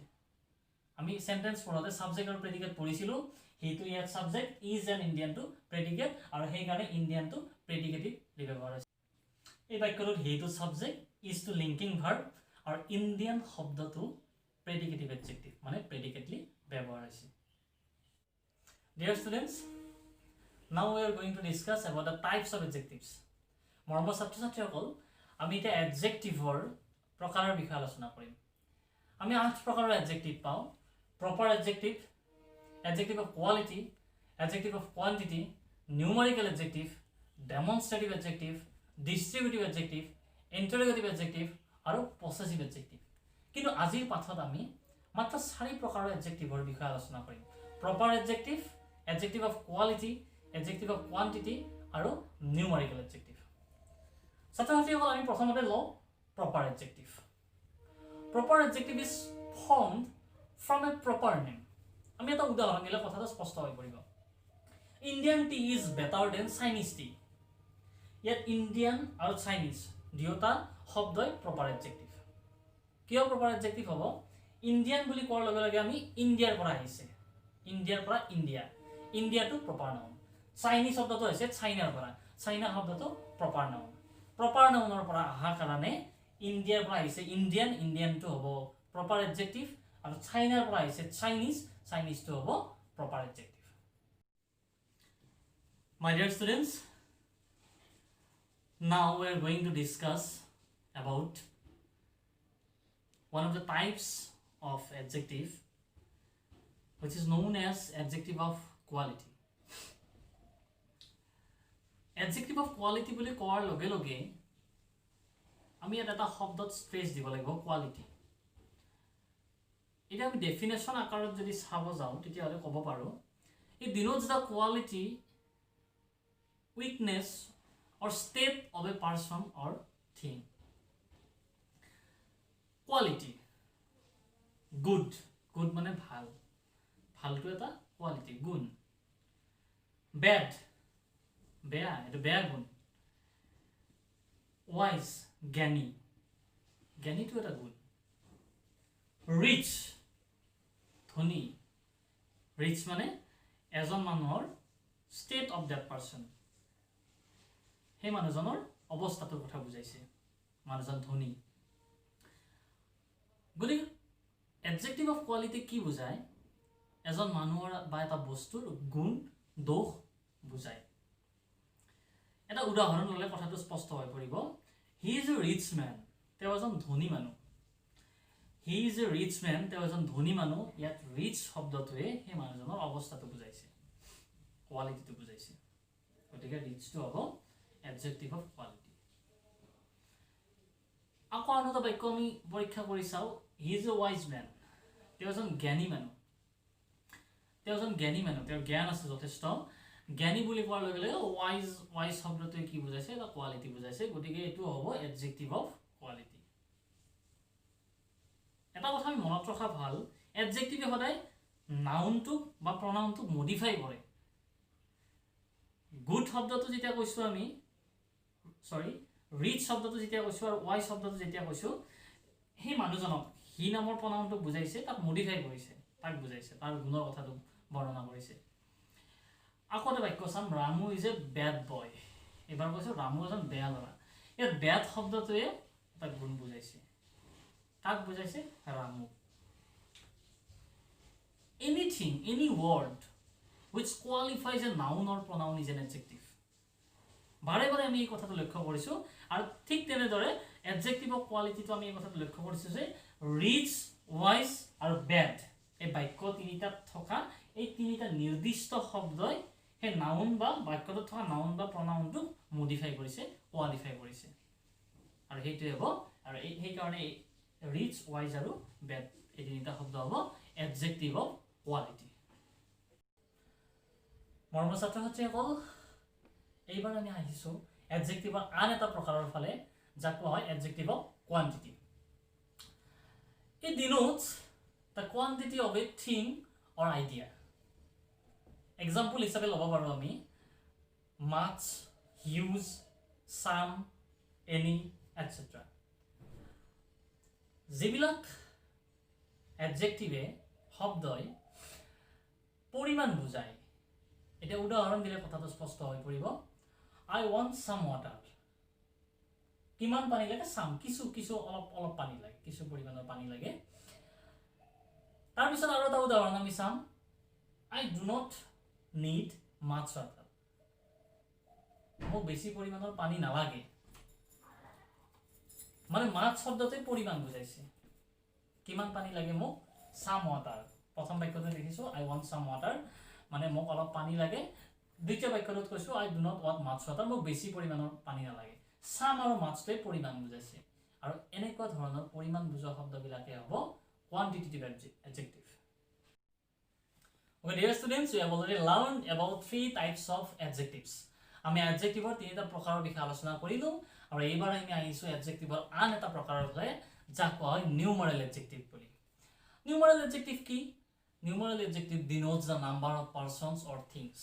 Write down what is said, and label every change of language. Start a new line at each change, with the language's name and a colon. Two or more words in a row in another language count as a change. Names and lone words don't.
Assamese: আমি সেন্টেন্স পঢ়োতে সাবজেক্ট আৰু প্ৰেডিকেট পঢ়িছিলো। হিটো ইয়াত সাবজেক্ট,
English: is an Indian to predicate,
Assamese: আৰু সেইকাৰণে
English: Indianটো predicatively
Assamese: ব্যৱহাৰ হৈছে। এই বাক্যটোত হিটো সাবজেক্ট,
English: is to linking verb,
Assamese: আৰু ইণ্ডিয়ান শব্দটো
English: predicative adjective
Assamese: মানে প্ৰেডিকেটলি ব্যৱহাৰ হৈছে।
English: Dear students, now we are going to discuss about the types of adjectives.
Assamese: মৰমৰ ছাত্ৰ-ছাত্ৰীসকল, আমি এতিয়া এডজেক্টিভৰ প্ৰকাৰৰ বিষয়ে আলোচনা কৰিম। আমি 8 প্ৰকাৰৰ এডজেক্টিভ পাওঁ।
English: proper adjective, adjective of quality, adjective of quantity, numerical adjective, demonstrative adjective, distributive adjective, interrogative adjective আৰু possessive adjective.
Assamese: কিন্তু আজিৰ পাঠত আমি মাত্ৰ 4 প্ৰকাৰৰ এডজেক্টিভৰ বিষয়ে আলোচনা কৰিম।
English: proper adjective, adjective of quality, adjective of quantity আৰু numerical adjective.
Assamese: ছাত্ৰ-ছাত্ৰীসকল, আমি প্ৰথমতে লওঁ
English: proper adjective. Proper adjective is formed from a proper name.
Assamese: আমি এটা উদাহৰণ দিলে কথাটো স্পষ্ট হৈ পৰিব।
English: Indian tea is better than Chinese tea.
Assamese: ইয়াত ইণ্ডিয়ান আৰু চাইনিজ দুয়োটা শব্দই
English: proper adjective.
Assamese: কিয়
English: proper adjective
Assamese: হ'ব ইণ্ডিয়ান বুলি কোৱাৰ লগে লগে আমি ইণ্ডিয়াৰ পৰা আহিছে ইণ্ডিয়াৰ পৰা ইণ্ডিয়া ইণ্ডিয়াটো
English: proper noun
Assamese: চাইনিজ শব্দটো হৈছে চাইনাৰ পৰা চাইনা শব্দটো
English: proper nounৰ
Assamese: পৰা অহা কাৰণে ইণ্ডিয়াৰ পৰা আহিছে ইণ্ডিয়ান ইণ্ডিয়ানটো হ'ব
English: proper adjective
Assamese: আৰু চাইনাৰ পৰা আহিছে চাইনিজটো হ'ব
English: proper adjective My dear students, now we are going to discuss about one of the types of adjective which is known as adjective of quality. Adjective of quality
Assamese: বুলি কোৱাৰ লগে লগে আমি এটা শব্দত স্ট্ৰেছ দিব লাগিব কোৱালিটি এটা আমি ডেফিনেশন আকাৰত যদি চাব যাওঁ তেতিয়াহ'লে ক'ব পাৰো
English: it denotes the quality weakness or state of a person or thing. Quality good
Assamese: মানে ভাল ভালটো এটা quality গুণ bad বেয়া এটা বেয়া গুণ wise জ্ঞানীটো এটা গুণ rich ধনী rich মানে এজন মানুহৰ
English: state of that person
Assamese: হে মানুহজনৰ অৱস্থাটোৰ কথা বুজাইছে মানুহজন ধনী গতিকে
English: adjective of quality
Assamese: কি বুজায় এজন মানুহৰ বা এটা বস্তুৰ গুণ দোষ বুজায় এটা উদাহৰণ ল'লে কথাটো স্পষ্ট হৈ পৰিব
English: he is a rich man
Assamese: তেওঁ এজন ধনী মানুহ
English: he is a rich man
Assamese: তেওঁ এজন ধনী মানুহ ইয়াত ৰিচ শব্দটোৱে সেই মানুহজনৰ অৱস্থাটো বুজাইছে কোৱালিটিটো বুজাইছে গতিকে ৰিচটো হ'ব
English: adjective of quality
Assamese: আকৌ আনটো বাক্য আমি পৰীক্ষা কৰি চাও
English: he is a wise man
Assamese: তেওঁ এজন জ্ঞানী মানুহ তেওঁৰ জ্ঞান আছে যথেষ্ট জ্ঞানী বুলি কোৱাৰ লগে লগে wise শব্দটোৱে কি বুজাইছে এটা কোৱালিটি বুজাইছে গতিকে এটো হ'ব
English: adjective of quality
Assamese: এটা কথা আমি মনত ৰখা ভাল adjective সদায় নাউনটো বা প্ৰনাউনটো মডিফাই কৰে গুড শব্দটো যেতিয়া কৈছো আমি ৰিচ শব্দটো যেতিয়া কৈছো আৰু ওয়াই শব্দটো যেতিয়া কৈছো হে মানুহজনক হি নামৰ প্ৰনাউনটো বুজাইছে তাক মডিফাই কৰিছে তাক বুজাইছে তাৰ গুণৰ কথাটো বৰ্ণনা কৰিছে আকৌ এটা বাক্য চাম
English: Ramu is a bad boy
Assamese: এবাৰ কৈছো ৰামু এজন বেয়া ল'ৰা এই ব্যাড শব্দটোৱে এটা গুণ বুজাইছে তাক বুজাইছে ৰামু
English: anything any word which qualifies a noun or pronoun is an adjective
Assamese: বাৰে বাৰে আমি এই কথাটো লক্ষ্য কৰিছো আৰু ঠিক তেনেদৰে
English: adjective of quality
Assamese: তো আমি এই কথাটো লক্ষ্য কৰিছো যে
English: rich wise
Assamese: আৰু bad এই বাক্য তিনিটা থকা এই তিনিটা নিৰ্দিষ্ট শব্দই হে নাউন বা বাক্যটো থকা নাউন বা প্ৰনাউনটো মডিফাই কৰিছে কোৱালিফাই কৰিছে আৰু হেইটোৱে হ'ব আৰু এই কাৰণে
English: rich wise
Assamese: আৰু bad এই তিনিটা শব্দ হ'ব
English: adjective of quality
Assamese: মৰমৰ ছাত্ৰ-ছাত্ৰীসকল এইবাৰ আমি আহিছো এডজেক্টিভৰ আন এটা প্ৰকাৰৰ ফালে যাক কোৱা হয়
English: adjective of quantity It denotes the quantity of a thing or idea.
Assamese: Example হিচাপে ল'ব পাৰো আমি
English: much, huge, some, any, etc.
Assamese: যিবিলাক এডজেক্টিভে শব্দই পৰিমাণ বুজায় এটা উদাহৰণ দিলে কথাটো স্পষ্ট হৈ পৰিব
English: I want some water
Assamese: কিমান পানী লাগে some কিছু অলপ পানী লাগে কিছু পৰিমাণৰ পানী লাগে তাৰ পিছত আৰু এটা উদাহৰণ আমি চাম
English: I do not need much water
Assamese: মোক বেছি পৰিমাণৰ পানী নালাগে মানে much শব্দটোৱে পৰিমাণ বুজাইছে কিমান পানী লাগে মোক
English: some water
Assamese: প্ৰথম বাক্যতে দেখিছো
English: I want some water
Assamese: মানে মোক অলপ পানী লাগে দ্বিতীয় বাক্যটোত কৈছো
English: I do not want much water
Assamese: মোক বেছি পৰিমাণৰ পানী নালাগে some আৰু muchটোৱে পৰিমাণ বুজাইছে আৰু এনেকুৱা ধৰণৰ পৰিমাণ বুজোৱা শব্দবিলাকে হ'ব
English: quantitative adjective Okay dear students we have already learned about three types of adjectives
Assamese: আমি adjectiveৰ তিনিটা প্ৰকাৰৰ বিষয়ে আলোচনা কৰিলো আৰু এইবাৰ আমি আহিছো adjectiveৰ আন এটা প্ৰকাৰৰ ফালে যাক কোৱা হয়
English: numeral adjective বুলি numeral adjective কি Numeral adjective denotes the number of persons or things.